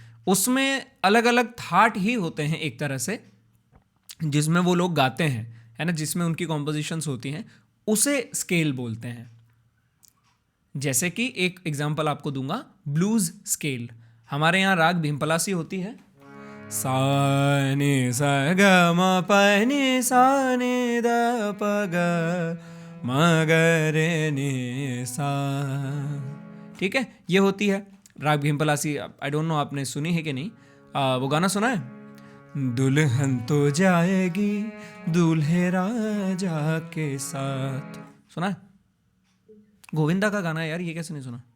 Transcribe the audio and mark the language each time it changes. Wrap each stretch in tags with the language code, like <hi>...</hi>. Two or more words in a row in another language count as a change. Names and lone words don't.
<hi>उसमें अलग अलग थाट ही होते हैं एक तरह से, जिसमें वो लोग गाते हैं, है ना, जिसमें उनकी कॉम्पोजिशंस होती हैं, उसे स्केल बोलते हैं। जैसे कि एक एग्जांपल आपको दूंगा,</hi> <en>blues scale.</en> <hi>हमारे यहाँ राग भीमपलासी होती है, सा नि सा ग म प नि सा नि द प ग म ग रे नि सा, ठीक है, ये होती है राग भीमपलासी।</hi> <en>I don't know</en> <hi>आपने सुनी है कि नहीं, वो गाना सुना है, दुल्हन तो जाएगी दूल्हे राजा के साथ, सुना है? गोविंदा का गाना है यार, ये कैसे नहीं सुना?</hi>